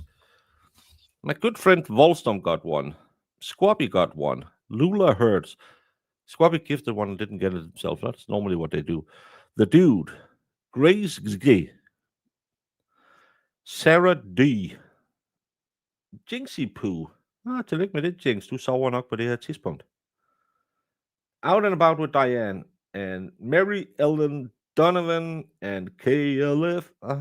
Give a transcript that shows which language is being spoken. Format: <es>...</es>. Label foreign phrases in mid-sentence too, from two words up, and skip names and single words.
<en>My good friend Volstom got one. Squappy got one. Lula Hertz. Squappy gifted one and didn't get it himself. That's normally what they do. The Dude. Grace G. Sarah D. Jinxie Poo.</en> <da>Tillykke med det, Jinx. Du sover nok på det her tidspunkt.</da> <en>Out and About with Diane. And Mary Ellen Donovan and KLF.</en>